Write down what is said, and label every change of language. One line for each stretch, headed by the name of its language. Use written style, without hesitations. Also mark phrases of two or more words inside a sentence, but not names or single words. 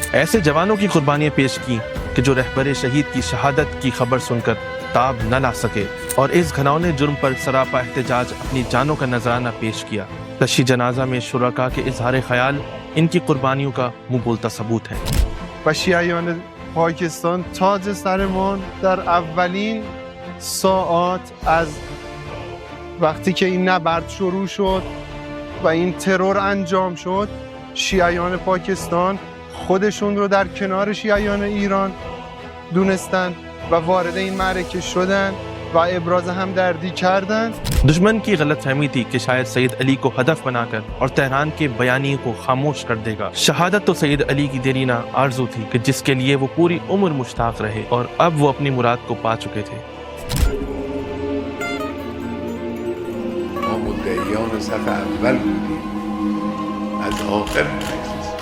Urdu: ایسے جوانوں کی قربانیاں پیش کی کہ جو رہبر شہید کی شہادت کی خبر سن کر تاب نہ لا سکے اور اس گھناؤنے جرم پر سراپا احتجاج اپنی جانوں کا نذرانہ پیش کیا. تشی جنازہ میں شرکا کے اظہار خیال ان کی قربانیوں کا منہ بولتا ثبوت ہے.
Persian: و شیعیان پاکستان تاج سرمان در اولین ساعات از وقتی که این نبرد شروع شد و این ترور انجام شد، شیعیان پاکستان خودشون رو در کنار شیعیان ایران دونستن و وارد این معرکه شدن و ابراز همدردی کردن.
Urdu: دشمن کی غلط فہمی تھی کہ شاید سید علی کو ہدف بنا کر اور تہران کے بیانی کو خاموش کر دے گا. شہادت تو سید علی کی دیرینہ آرزو تھی کہ جس کے لیے وہ پوری عمر مشتاق رہے اور اب وہ اپنی مراد کو پا چکے تھے.
Persian: ما مدعیان صف اول بودیم از آخر